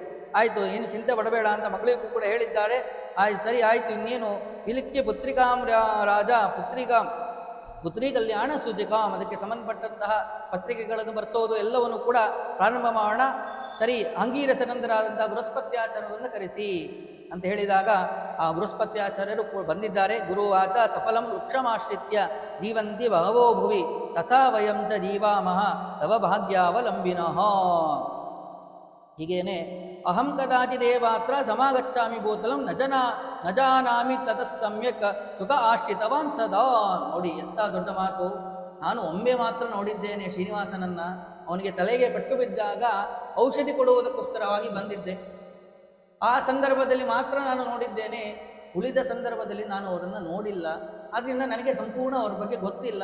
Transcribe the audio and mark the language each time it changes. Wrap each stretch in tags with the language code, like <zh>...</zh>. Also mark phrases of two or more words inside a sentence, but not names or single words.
<kn>ಆಯಿತು, ಏನು ಚಿಂತೆ ಪಡಬೇಡ ಅಂತ ಮಗಳಿಗೂ ಕೂಡ ಹೇಳಿದ್ದಾರೆ. ಆಯ್ತು, ಸರಿ ಆಯಿತು, ಇನ್ನೇನು ಇಲಿಕ್ಕೆ</kn> <sa>ಪುತ್ರಿಕಾಂ ರಾಜ ಪುತ್ರಿ ಕಲ್ಯಾಣ ಸೂಚಿಕಾಂ,</sa> <kn>ಅದಕ್ಕೆ ಸಂಬಂಧಪಟ್ಟಂತಹ ಪತ್ರಿಕೆಗಳನ್ನು ಬರೆಸೋದು ಎಲ್ಲವನ್ನು ಕೂಡ ಪ್ರಾರಂಭ ಮಾಡೋಣ. ಸರಿ, ಅಂಗೀರಸನಂದರಾದಂತಹ ಬೃಹಸ್ಪತ್ಯಾಚಾರ್ಯರನ್ನು ಕರೆಸಿ ಅಂತ ಹೇಳಿದಾಗ ಆ ಬೃಹಸ್ಪತ್ಯಾಚಾರ್ಯರು ಬಂದಿದ್ದಾರೆ.</kn> <sa>ಗುರುವಾಚ ಸಫಲಂ ವೃಕ್ಷಮಾಶ್ರಿತ್ಯ ಜೀವಂತಿ ಬಹವೋ ಭುವಿ ತಥಾ ವಯಂ ಚ ಜೀವಾಮಹ ತವ ಭಾಗ್ಯಾವಲಂಬಿನಃ. ಹೀಗೇನೆ ಅಹಂ ಕದಾಚಿದೇವಾತ್ರ ಸಮಾಗಚ್ಚಾಮಿ ಭೂತಲಂ ನ ಜಾನಾಮಿ ತತಃ ಸಮ್ಯಕ್ ಸುಖ ಆಶ್ರಿತವಾನ್ ಸದಾ.</sa> <kn>ನೋಡಿ ಎಂಥ ದೊಡ್ಡ ಮಾತು. ನಾನು ಒಮ್ಮೆ ಮಾತ್ರ ನೋಡಿದ್ದೇನೆ ಶ್ರೀನಿವಾಸನನ್ನ. ಅವನಿಗೆ ತಲೆಗೆ ಪೆಟ್ಟು ಬಿದ್ದಾಗ ಔಷಧಿ ಕೊಡುವುದಕ್ಕೋಸ್ಕರವಾಗಿ ಬಂದಿದ್ದೆ. ಆ ಸಂದರ್ಭದಲ್ಲಿ ಮಾತ್ರ ನಾನು ನೋಡಿದ್ದೇನೆ. ಉಳಿದ ಸಂದರ್ಭದಲ್ಲಿ ನಾನು ಅವರನ್ನು ನೋಡಿಲ್ಲ. ಆದ್ದರಿಂದ ನನಗೆ ಸಂಪೂರ್ಣ ಅವ್ರ ಬಗ್ಗೆ ಗೊತ್ತಿಲ್ಲ.</kn>